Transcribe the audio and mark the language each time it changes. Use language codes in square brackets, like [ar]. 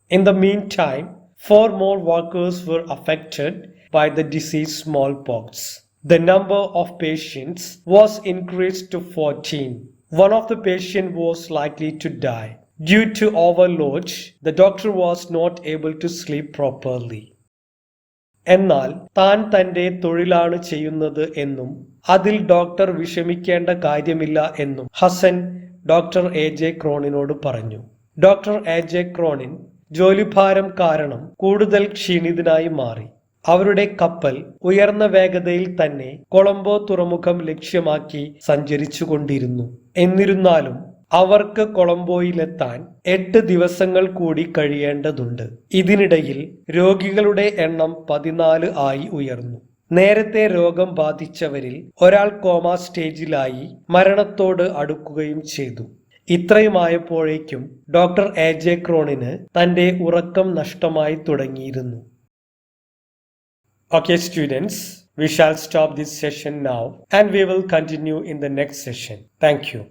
[en] In the meantime, 4 more workers were affected by the disease smallpox. The number of patients was increased to 14. One of the patients was likely to die. Due to overload, the doctor was not able to sleep properly. [ml] എന്നാൽ താൻ തന്റെ തൊഴിലാണ് ചെയ്യുന്നത് എന്നും അതിൽ doctor വിഷമിക്കേണ്ട കാര്യമില്ല എന്നും ഹസൻ ഡോക്ടർ A.J. ക്രോണിനോട് പറഞ്ഞു. Doctor A.J. ക്രോണിൻ ജോലിഭാരം കാരണം കൂടുതൽ ക്ഷീണിതനായി മാറി. അവരുടെ കപ്പൽ ഉയർന്ന വേഗതയിൽ തന്നെ കൊളംബോ തുറമുഖം ലക്ഷ്യമാക്കി സഞ്ചരിച്ചുകൊണ്ടിരുന്നു. എന്നിരുന്നാലും അവർക്ക് കൊളംബോയിലെത്താൻ 8 ദിവസങ്ങൾ കൂടി കഴിയേണ്ടതുണ്ട്. ഇതിനിടയിൽ രോഗികളുടെ എണ്ണം 14 ആയി ഉയർന്നു. നേരത്തെ രോഗം ബാധിച്ചവരിൽ ഒരാൾ കോമ സ്റ്റേജിലായി മരണത്തോട് അടുക്കുകയും ചെയ്തു. ഇത്രയുമായപ്പോഴേക്കും ഡോക്ടർ എ.ജെ. ക്രോണിന് തന്റെ ഉറക്കം നഷ്ടമായി തുടങ്ങിയിരുന്നു. [en] Okay, students, we shall stop this session now and we will continue in the next session. Thank you.